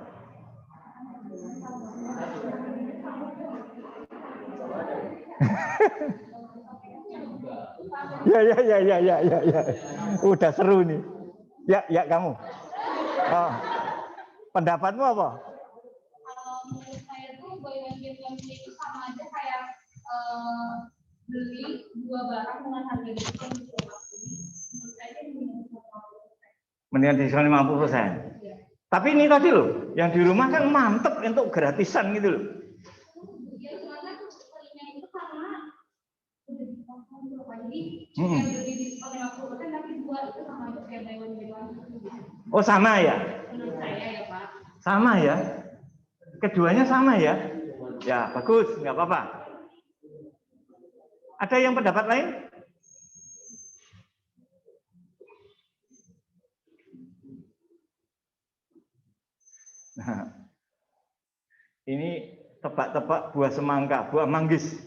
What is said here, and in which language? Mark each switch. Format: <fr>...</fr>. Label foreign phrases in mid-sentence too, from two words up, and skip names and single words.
<id>Ya. Udah seru nih. Ya kamu. Oh. Pendapatmu apa? Menurut saya tuh</id> <en>buy one get one free</en> <id>itu sama aja kayak beli dua barang dengan harga diskon 50%. Menurut saya ini Mendingan diskon 50%. Ya. Tapi ini tadi loh, yang di rumah kan mantep untuk gratisan gitu loh. Ya soalnya belinya itu karena udah diskon dulu Pak. Jadi yang beli diskon 50% tapi dua itu sama aja kayak</id> <en>buy one get one free.</en> <id>Oh sama ya? Menurut saya ya Pak. Sama ya? Keduanya sama ya? Ya bagus, nggak apa-apa. Ada yang pendapat lain? Nah, ini tebak-tebak buah semangka, buah manggis.</id>